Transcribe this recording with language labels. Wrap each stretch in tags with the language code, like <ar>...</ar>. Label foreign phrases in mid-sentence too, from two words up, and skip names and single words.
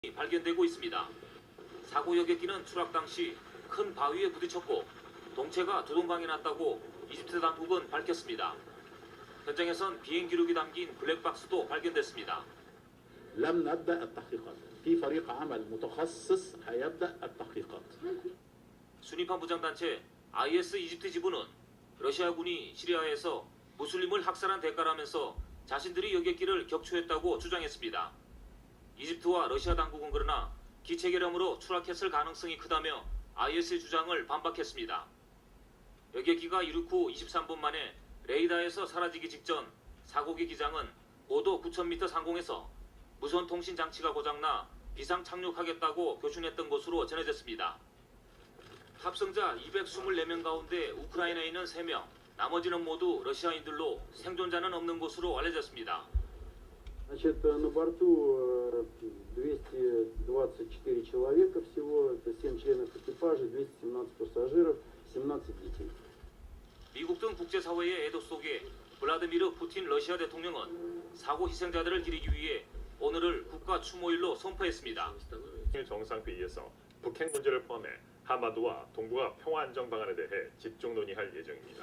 <ko>발견되고 있습니다. 사고 여객기는 추락 당시 큰 바위에 부딪혔고 동체가 두동강에 났다고 이집트 당국은 밝혔습니다. 현장에선 비행 기록이 담긴 블랙박스도 발견됐습니다.</ko> <ar>لم نبدأ التحقيقات. في فريق عمل متخصص هيبدأ التحقيقات.</ar> <ko>순위파 무장단체 IS 이집트 지부는 러시아군이 시리아에서 무슬림을 학살한 대가라면서 자신들이 여객기를 격추했다고 주장했습니다. 이집트와 러시아 당국은 그러나 기체 결함으로 추락했을 가능성이 크다며 IS의 주장을 반박했습니다. 여객기가 이륙 후 23분 만에 레이더에서 사라지기 직전 사고기 기장은 고도 9,000m 상공에서 무선 통신 장치가 고장나 비상 착륙하겠다고 교신했던 것으로 전해졌습니다. 탑승자 224명 가운데 우크라이나에 있는 3명, 나머지는 모두 러시아인들로 생존자는 없는 것으로 알려졌습니다.</ko> <ru>Значит, на борту 224 человека всего, это 7 членов экипажа, 217 пассажиров, 17 детей.</ru> <ko>미국 등 국제사회의 애도 속에 블라디미르 푸틴 러시아 대통령은 사고 희생자들을 기리기 위해 오늘을 국가 추모일로 선포했습니다. 정상회의에서 북핵 문제를 포함해 한반도와 동북아 평화 안정 방안에 대해 집중 논의할 예정입니다.</ko>